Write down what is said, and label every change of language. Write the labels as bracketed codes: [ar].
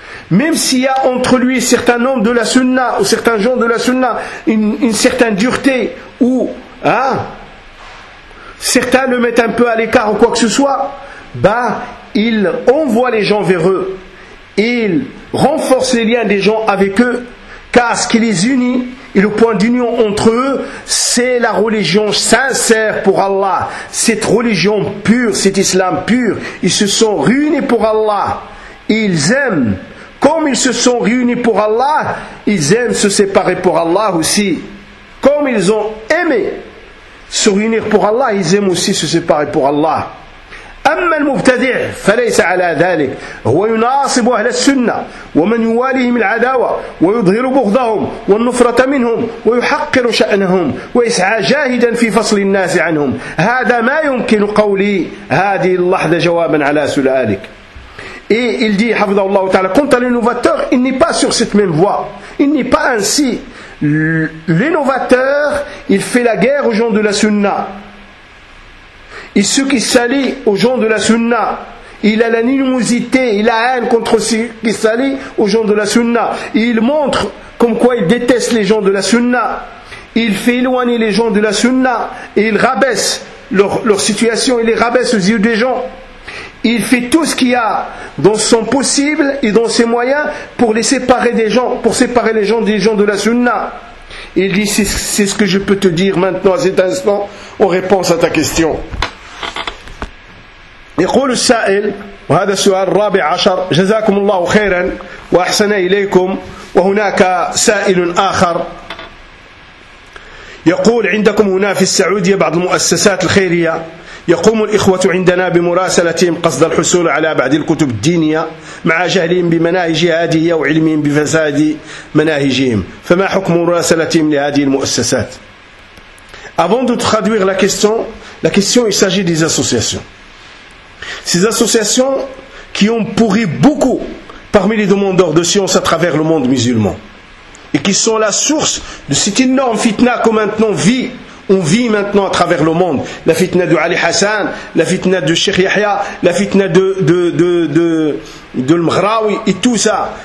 [fr] Même s'il y a entre lui certains hommes de la sunna ou certains gens de la sunna une certaine dureté ou certains le mettent un peu à l'écart ou quoi que ce soit, il envoie les gens vers eux, il renforce les liens des gens avec eux, car ce qui les unit et le point d'union entre eux, c'est la religion sincère pour Allah, cette religion pure, cet islam pur. Ils se sont réunis pour Allah, ils aiment. Comme ils se sont réunis pour Allah, ils aiment se séparer pour Allah aussi. Comme ils ont aimé se réunir pour Allah, ils aiment aussi se séparer pour Allah. [ar] أما المبتدع فليس على ذلك هو يناصب أهل السنة ومن يواليهم العداوة ويظهر بغضهم والنفرة منهم ويحقر شأنهم ويسعى جاهدا في فصل الناس عنهم هذا ما يمكن قولي هذه اللحظة جوابا على سؤالك. [fr] Et il dit, Hafidhahullah ta'ala, quant à l'innovateur, il n'est pas sur cette même voie. Il n'est pas ainsi. L'innovateur, il fait la guerre aux gens de la sunna. Et ceux qui s'allient aux gens de la sunna, il a l'animosité, il a haine contre ceux qui s'allient aux gens de la sunna. Et il montre comme quoi il déteste les gens de la sunna. Il fait éloigner les gens de la sunna. Et il rabaisse leur situation, il les rabaisse aux yeux des gens. Il fait tout ce qu'il y a dans son possible et dans ses moyens pour les séparer des gens, pour séparer les gens des gens de la sunna. Il dit, c'est ce que je peux te dire maintenant à cet instant en réponse à ta question. [ar] يقول السائل وهذا السؤال الرابع عشر جزاكم الله خيرا وأحسن إليكم وهناك سائل آخر يقول عندكم هنا في السعودية بعض المؤسسات الخيرية يقوم الإخوة عندنا بمراسلتهم قصد الحصول على بعض الكتب الدينية مع جهلهم بمناهج هذه وعلمهم بفساد مناهجهم فما حكم مراسلتهم لهذه المؤسسات. [fr] Avant de traduire la question, La question, il s'agit des associations. Ces associations qui ont pourri beaucoup parmi les demandeurs de science à travers le monde musulman. Et qui sont la source de cette énorme fitna qu'on maintenant vit. On vit maintenant à travers le monde. La fitna de Ali Hassan, la fitna de Sheikh Yahya, la fitna de l'Mghraoui et tout ça.